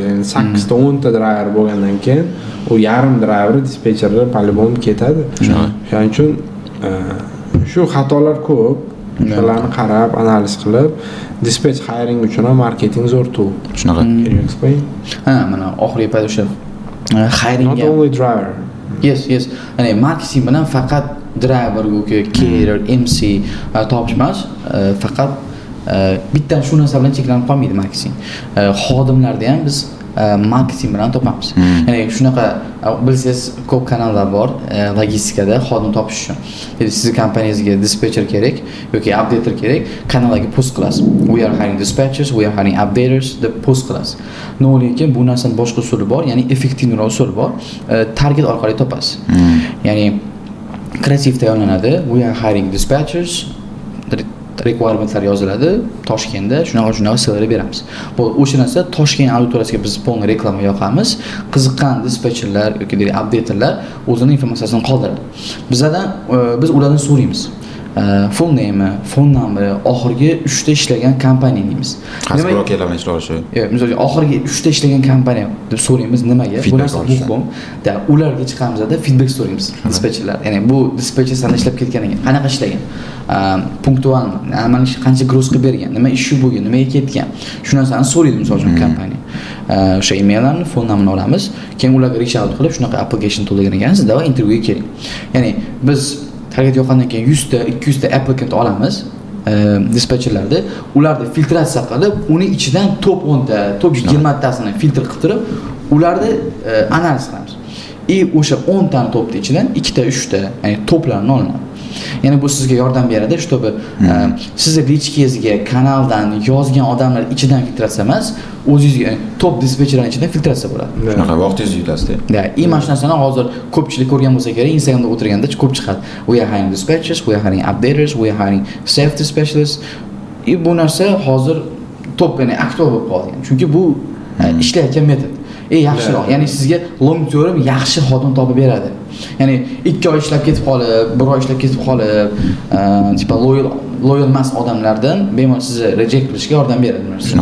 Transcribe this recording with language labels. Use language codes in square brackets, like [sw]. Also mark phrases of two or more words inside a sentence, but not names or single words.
[uz] Ya'ni 8 ta 10 ta driver bo'lgandan keyin u yarim driver dispatcherlar по-любому ketadi. Shuning uchun shu xatolar ko'p. Shularni qarab, analiz qilib, [en] dispatch hiring [uz] uchun ham marketing zo'r tool. Shunaqa. Mana oxirgi payt o'sha hiring [en] not only driver. Yes. [uz] Ya'ni marketing bilan faqat driver yoki carer, MC topish emas, faqat bitta shu narsa bilan cheklanib qolmaydi marketing. Xodimlarda ham biz marketing bilan topamiz. Ya'ni shunaqa bilsangiz ko'p kanallar bor logistikada xodim topish uchun. Ya'ni sizning kompaniyangizga dispatcher kerak yoki updater kerak, kanalga post qilasiz. [en] We are hiring dispatchers, we are hiring updaters [uz] deb post qilasiz. Lekin bu narsaning boshqa usuli bor, ya'ni effektivroq usul bor. Target orqali topasiz. Ya'ni kreativ tayyorlanadi. [en] We are hiring dispatchers. [uz] Requirementlar yoziladi. Toshkentda shunaqa salary beramiz. Bu o'sha narsa Toshkent auditoriyasiga biz polni reklama yoqamiz. Qiziqqan dispatcherlar yoki updaterlar o'zining informatsiyasini qoldiradi. Biz ulardan so'raymiz. [en] Full name, phone number, [uz] oxirgi 3 ta ishlagan kompaniya deymiz. Qaysi brokerlar bilan ishlab olishi? Misol uchun oxirgi 3 ta ishlagan kompaniya deb so'raymiz nimaga? Bu narsa muhim. Ularga chiqamizda feedback so'raymiz dispatcherlar. Ya'ni bu dispatcher sana ishlab ketganiga qanaqa ishlagan? Punktualmi? Amalni qancha gross qilib bergan? Nima ishi bo'lgan? Nimaga ketgan? Shu narsani so'raydi misol uchun kompaniya. O'sha emaillarni, [en] phone numberni [uz] olamiz. Keyin ularga [en] reach out [uz] qilib shunaqa application to'lagan ekansiz, va intervyuga keling. Ya'ni biz target yoqqandan keyin 100 ta, 200 ta applicant olamiz dispatcherlarda. Ularni filtratsiya qilib, uning ichidan top 10 ta, top 20 tasini filtr qilib, ularni analiz qilamiz. O'sha 10 ta topni ichidan 2 ta, 3 ta, ya'ni toplarni olinadi. Ya'ni bu sizga yordam beradi, чтобы sizni lichkangizga kanaldan yozgan odamlar ichidan filtratsiya emas, o'zingizga top dispatcherlar ichidan filtratsiya bo'ladi. Shunaqa vaqtingizni yutasiz-da. Mana shu narsani hozir ko'pchilik ko'rgan bo'lsa kerak, Instagramda o'tirganda ko'p chiqadi. [en] We are hiring dispatchers, we are hiring updaters, we are hiring safety specialists. [uz] Bu narsa hozir top, ya'ni aktual bo'lib qolgan. Chunki bu ishlayotgan metod. Yaxshiroq, ya'ni sizga [en] long term [uz] yaxshi xodim topib beradi. Ya'ni 2 oy ishlab ketib qolib, 1 oy ishlab ketib qolib, tipa loyal emas odamlardan bemalol sizni reject qilishga yordam beradi bu narsa.